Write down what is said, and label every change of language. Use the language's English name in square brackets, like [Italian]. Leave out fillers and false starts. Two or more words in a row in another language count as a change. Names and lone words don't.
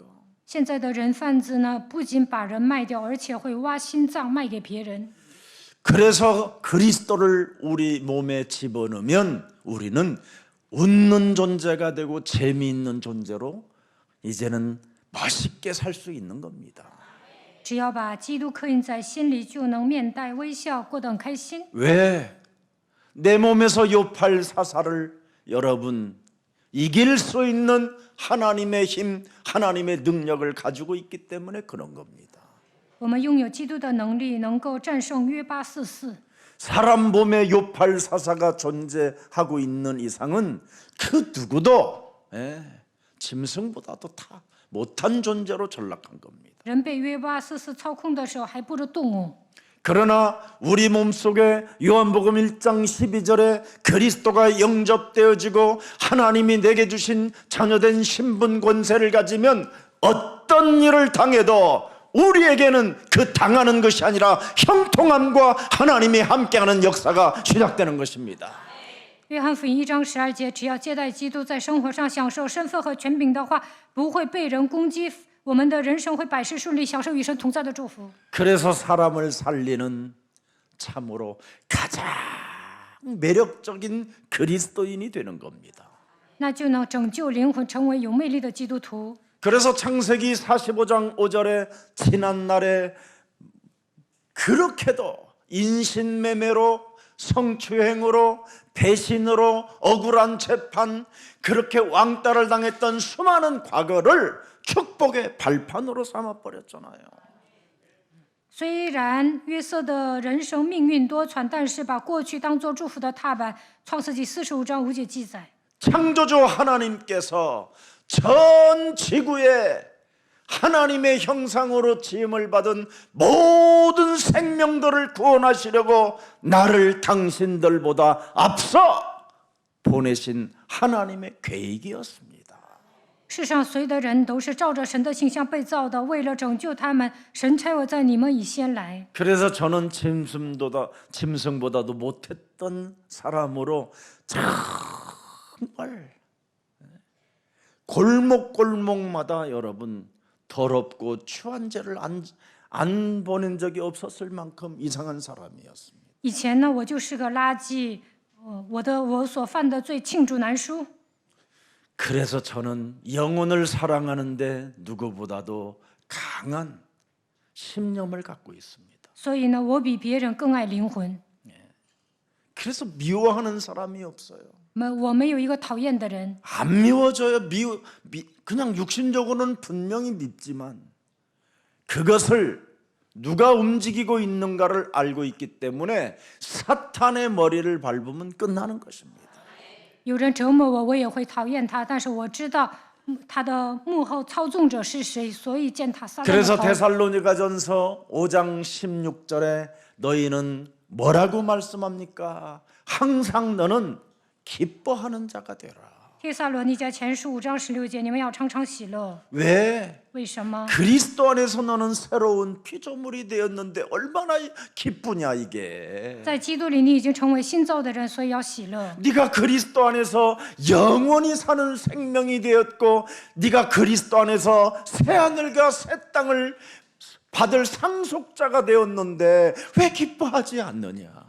[Chinese] 现在的人贩子呢，不仅把人卖掉，而且会挖心脏卖给别人。 [Korean] 그래서 그리스도를 우리 몸에 집어넣으면 우리는 웃는 존재가 되고 재미있는 존재로 이제는 멋있게 살 수 있는 겁니다. [Chinese] 只要把基督刻印在心里，就能面带微笑，过得很开心。 [Korean] 왜? 내 몸에서 요팔 사사를 여러분 이길 수 있는 하나님의 힘, 하나님의 능력을 가지고 있기 때문에 그런 겁니다. [Chinese] 我们拥有基督的能力，能够战胜约巴44。 [Korean] 사람 몸에 요팔 사사가 존재하고 있는 이상은 그 누구도 짐승보다도 다 못한 존재로 전락한 겁니다. [Chinese] 人被约巴44操控的时候，还不如动物。 [Korean] 그러나 우리 몸속에 요한복음 1장 12절에 그리스도가 영접되어지고 하나님이 내게 주신 자녀된 신분 권세를 가지면 어떤 일을 당해도 우리에게는 그 당하는 것이 아니라 형통함과 하나님이 함께하는 역사가 시작되는 것입니다. [Chinese] 约翰福音1章12节，只要接待基督，在生活上享受身份和权柄的话，不会被人攻击我们的人生会百事顺利，享受与神同在的祝福。 [Korean] 그래서 사람을 살리는 참으로 가장 매력적인 그리스도인이 되는 겁니다. [Chinese] 那就能拯救灵魂，成为有魅力的基督徒。 [Korean] 그래서 창세기 45장 5절에 지난날에 그렇게도 인신매매로 성추행으로 배신으로 억울한 재판 그렇게 왕따를 당했던 수많은 과거를 축복의 발판으로 삼아버렸잖아요. [Chinese] 虽然约瑟的人生命运多舛，但是把过去当作祝福的踏板。创世纪45章5节记载， [Korean] 창조주 하나님께서 전 지구에 하나님의 형상으로 지음을 받은 모든 생명들을 구원하시려고 나를 당신들보다 앞서 보내신 하나님의 계획이었습니다. [Chinese] 世上所有的人都是照着神的形象被造的，为了拯救他们，神差我在你们以先来。 [Korean] 그래서 저는 짐승보다도 못했던 사람으로 정말 골목골목마다 여러분 더럽고 추한 죄를 안 보낸 적이 없었을 만큼 이상한 사람이었습니다. [Chinese] 以前呢，我就是个垃圾，我所犯的罪罄竹难书。 [Korean] 그래서 저는 영혼을 사랑하는데 누구보다도 강한 신념을 갖고 있습니다. [Chinese] 所以呢，我比别人更爱灵魂。 [Korean] 그래서 미워하는 사람이 없어요. [Chinese] 我没有一个讨厌的人， [Korean] 안 미워져요. 그냥 육신적으로는 분명히 밉지만 그것을 누가 움직이고 있는가를 알고 있기 때문에 사탄의 머리를 밟으면 끝나는 것입니다. [Chinese] 有人折磨我，我也会讨厌他，但是我知道他的幕后操纵者是谁，所以践踏撒旦的 [Korean] 그래서 [Chinese] 头。 [Korean] 데살로니가전서 5장 16절에 너희는 뭐라고 말씀합니까? 항상 너는 기뻐하는 자가 되라. [Chinese] 帖撒罗尼迦前书5章16节，你们要常常喜乐。 [Korean] 왜? [Chinese] 为什么？ [Korean] 그리스도 안에서 너는 새로운 피조물이 되었는데 얼마나 기쁘냐 이게. [Chinese] 在基督里，你已经成为新造的人，所以要喜乐。 [Korean] 네가 그리스도 안에서 영원히 사는 생명이 되었고 네가 그리스도 안에서 새 하늘과 새 땅을 받을 상속자가 되었는데 왜 기뻐하지 않느냐.